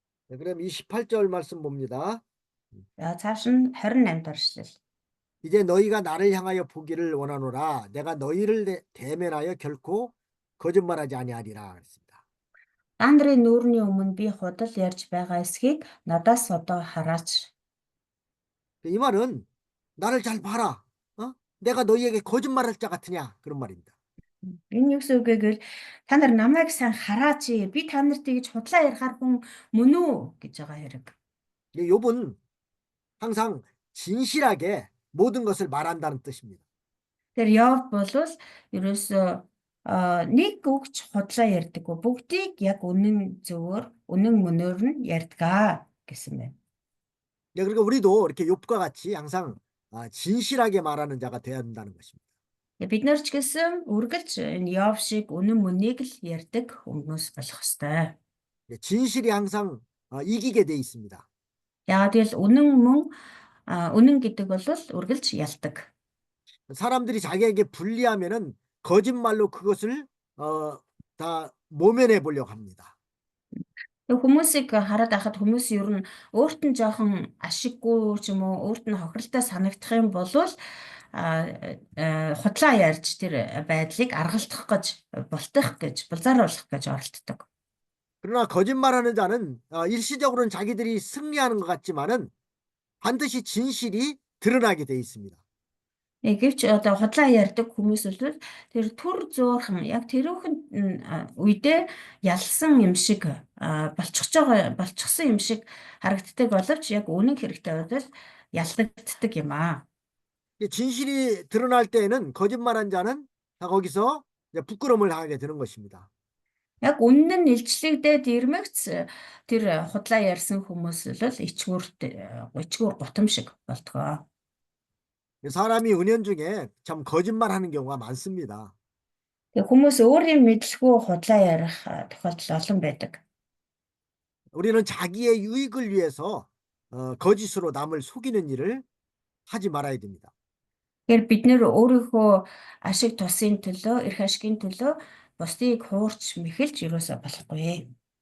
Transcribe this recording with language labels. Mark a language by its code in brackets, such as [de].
[ko] 네, 그럼 이 18절 말씀 봅니다. [mn] За цааш нь 28 дахь ишлэл. [ko] 이제 너희가 나를 향하여 보기를 원하노라. 내가 너희를 대면하여 결코 거짓말하지 아니하리라 그랬습니다. [mn] Та нарын нүүрний өмнө би худал ярьж байгаа эсхийг надаас одоо хараач. [ko] 이 말은 나를 잘 봐라. 내가 너희에게 거짓말할 자 같으냐 그런 말입니다. [mn] Энэ юу гэсэн үг вэ гэвэл та нар намайг сайн хараач. Би та нарт тэгж худлаа ярихаар хүн мөн үү гэж байгаа хэрэг. [ko] 욥은 항상 진실하게 모든 것을 말한다는 뜻입니다. [mn] Тэр Йов болвол ерөөсөө нэг үгч худлаа ярьдаггүй. Бүгдийг яг үнэн зөвөөр, үнэн мөнөөр нь ярьдгаа гэсэн байна. [ko] 네, 그러니까 우리도 이렇게 욥과 같이 항상 진실하게 말하는 자가 되어야 한다는 것입니다. [mn] Бид нар ч гэсэн үргэлж энэ Йов шиг үнэн мөнийг л ярьдаг хүмүүс болох ёстой. [ko] 네, 진실이 항상 이기게 돼 있습니다. [mn] Яагаад гэвэл үнэн гэдэг бол үргэлж ялдаг. [ko] 사람들이 자기에게 불리하면은 거짓말로 그것을 다 모면해 보려고 합니다. [mn] Хүмүүсийг хараад байхад хүмүүс ер нь өөрт нь жоохон ашиггүй ч юм уу өөрт нь хохиролтой санагдах юм бол худлаа ярьж тэр байдлыг аргалтах гэж бултах гэж булзааруулах гэж оролддог. [ko] 그러나 거짓말하는 자는 일시적으로는 자기들이 승리하는 것 같지만은 반드시 진실이 드러나게 돼 있습니다. [mn] Гэвч одоо худлаа ярьдаг хүмүүс бол тэр төр зуурхан яг тэрүүхэн үедээ ялсан юм шиг болчихсон юм шиг харагддаг боловч яг үнэн хэрэгтэй бол ялдагддаг юм аа. [ko] 진실이 드러날 때에는 거짓말한 자는 다 거기서 부끄러움을 당하게 되는 것입니다. [mn] Яг үнэн нь илчлэгдээд ирмэгц тэр худлаа ярьсан хүмүүс бол ичгүүр гутам шиг болтгоо. [ko] 사람이 은연중에 참 거짓말하는 경우가 많습니다. [mn] Тэг хүмүүс өөрийн мэдлгүй худлаа ярих тохиолдол олон байдаг. [ko] 우리는 자기의 유익을 위해서 거짓으로 남을 속이는 일을 하지 말아야 됩니다. [mn] Тэгэхээр бид нэр өөрийнхөө ашиг тусын төлөө, эрх ашигын төлөө бусдыг хуурч мэхэлж ерөөсө болохгүй.